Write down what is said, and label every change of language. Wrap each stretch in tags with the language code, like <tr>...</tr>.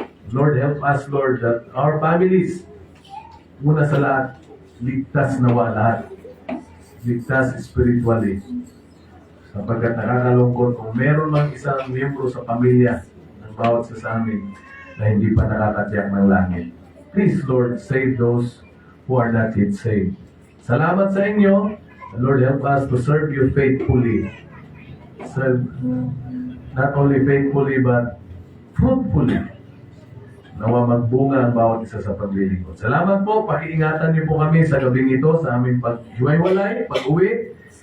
<en>Lord, help us, Lord, that our families,</en> <tl>una sa lahat, ligtas nawa lahat. Ligtas spiritually. Sapagkat nakakalungkot kung meron lang isang miyembro sa pamilya ng bawat isa sa amin na hindi pa nakakatiyak ng langit.</tl> <en>Please, Lord, save those who are not yet saved.</en> <tl>Salamat sa inyo.</tl> <en>Lord, help us to serve you faithfully. Serve not only faithfully, but fruitfully.</en> <tl>Nawa magbunga ang bawat isa sa paglilingkod. Salamat po. Pakiingatan niyo po kami sa gabing ito, sa aming paghiwalay, pag-uwi.</tl>